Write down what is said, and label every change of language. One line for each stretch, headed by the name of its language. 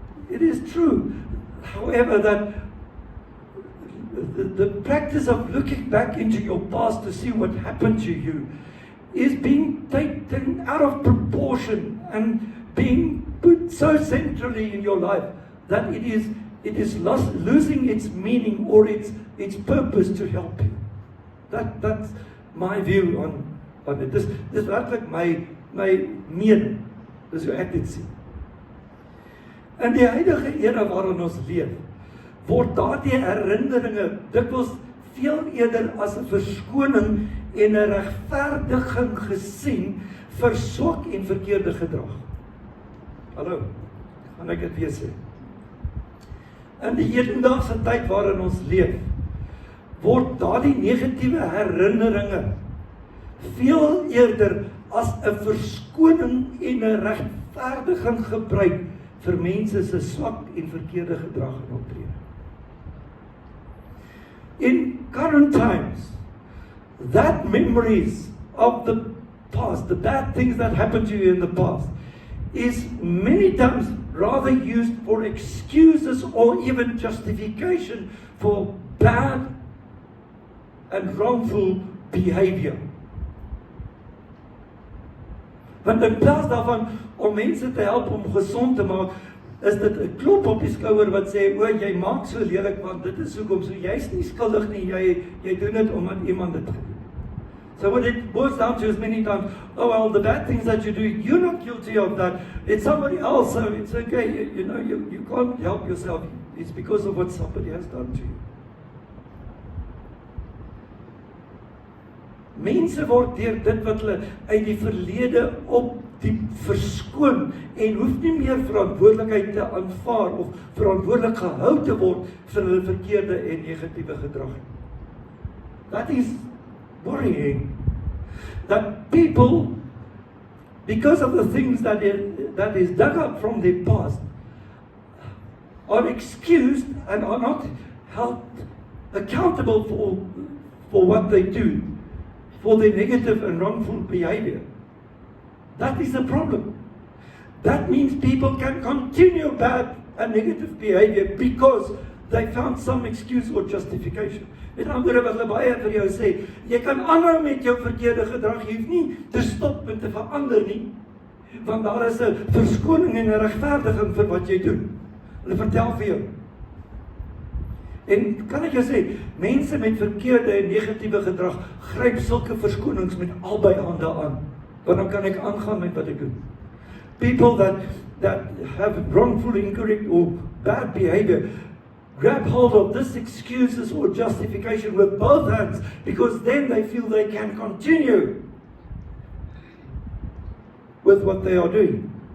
English: It is true, however, that the practice of looking back into your past to see what happened to you is being taken out of proportion and being put so centrally in your life that it is losing its meaning or its purpose to help you. That's my view on it.
Afrikaans: Dis werklik my mening. Dis hoe ek dit sien. In die huidige era waarin ons leef, word daardie herinneringe dikwels veel eerder as 'n verskoning en 'n regverdiging gesien vir swak en verkeerde gedrag. Hallo, gaan ek dit weer sê? In die hedendaagse tyd waarin ons leef, word daardie negatiewe herinneringe veel eerder as 'n verskoning en 'n regverdiging gebruik vir mense se swak en verkeerde gedrag en optrede.
English: In current times, that memories of the past, the bad things that happened to you in the past, is many times rather used for excuses or even justification for bad and wrongful behavior.
Afrikaans: Want in plaas daarvan om mense te help om gesond te maak, is dit 'n klop op die skouer wat sê, o, jy maak so lelik want dit is hoekom, so jy's nie skuldig nie, jy doen dit omdat iemand dit gedoen.
English: So what it boils down to is many times, oh well, the bad things that you do, you're not guilty of that, it's somebody else, so it's okay, you can't help yourself, it's because of what somebody has done to you.
Afrikaans: Mense word deur dit wat hulle uit die verlede op die verskoon en hoef nie meer verantwoordelikheid te aanvaar of verantwoordelik gehou te word vir hulle verkeerde en negatiewe gedrag.
English: That is worrying. That people, because of the things that is dug up from their past, are excused and are not held accountable for what they do, for their negative and wrongful behavior. That is the problem. That means people can continue bad and negative behavior because they found some excuse or justification.
Afrikaans: Met ander woorde wat hulle baie vir jou sê, jy kan aanhou met jou verkeerde gedrag, jy hoef nie te stop en te verander nie, want daar is 'n verskoning en 'n regverdiging vir wat jy doen. Hulle vertel vir jou. En kan ek jou sê, mense met verkeerde en negatiewe gedrag gryp sulke verskonings met albei hande aan, want dan kan ek aangaan met wat ek doen.
English: People that have wrongful, incorrect or bad behavior grab hold of this excuses or justification with both hands, because then they feel they can continue with what they are doing.